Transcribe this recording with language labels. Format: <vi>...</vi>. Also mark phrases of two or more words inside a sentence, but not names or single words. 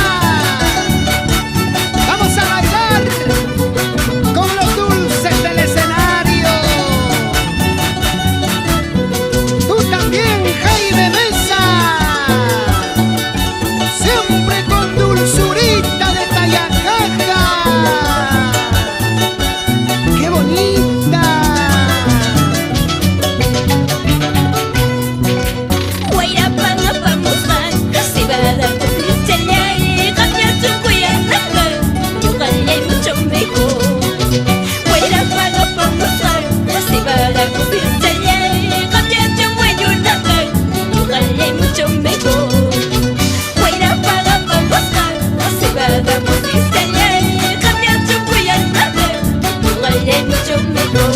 <es>¡Vamos a bailar con los dulces del escenario! ¡Tú también, Jaime Mesa! ¡Siempre con dulzurita de Tayacaja! ¡Qué bonita!</es> <qu>Guairapanga pamusan, kasibada kutichalay, kamyatsun kuyananga, yukalay</qu> <es>mucho mejor.</es> <qu>Guairapanga pamusan, kasibada kutichalay, kamyatsun kuyananga, yukalay</qu> <es>mucho mejor.</es> <qu>Guairapanga pamusan, kasibada kutichalay, kamyatsun kuyananga, yukalay</qu> <es>mucho mejor.</es>